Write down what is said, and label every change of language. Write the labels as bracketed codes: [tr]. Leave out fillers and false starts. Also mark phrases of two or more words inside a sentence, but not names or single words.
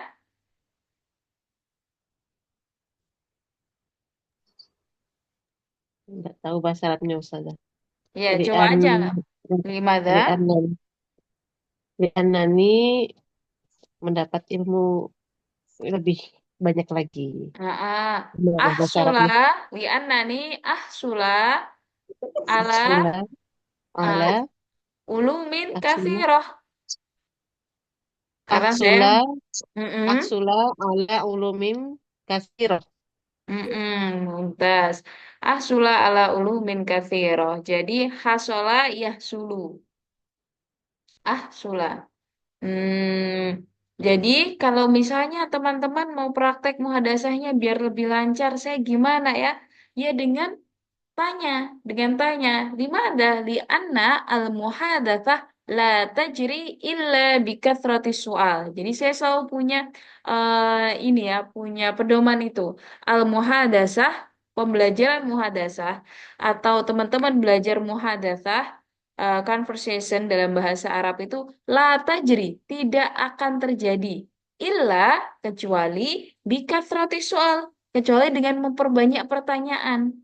[id] nggak tahu bahasa Arabnya Ustazah. Ya, coba [ar] Lian, [id] aja. Lima ada. [ar] لأن لأنني [id] mendapat ilmu lebih banyak lagi. Gimana bahasa [ar] Ahsula, [id] Arabnya? [ar] لأنني أحصل على Aksula, uh, ala, ulumin aksula, kathirah. [id] Karena saya, [ar] aksula, mm-mm, أحصل على علوم كثيرة. mumtaz. أحصل على علوم كثيرة. Jadi حصل يحصل أحصل. [id] Jadi kalau misalnya teman-teman mau praktek muhadasahnya biar lebih lancar, saya gimana ya? Ya tanya, dengan tanya, [ar] لماذا لأن المحادثة لا تجري إلا بكثرة السؤال. [id] Jadi saya selalu punya ini ya, punya pedoman itu. [ar] المحادثة, [id] pembelajaran muhadatsah atau teman-teman belajar muhadatsah conversation dalam bahasa Arab itu [ar] لا تجري, [id] tidak akan terjadi illa kecuali [ar] بكثرة السؤال, [id] kecuali dengan memperbanyak pertanyaan.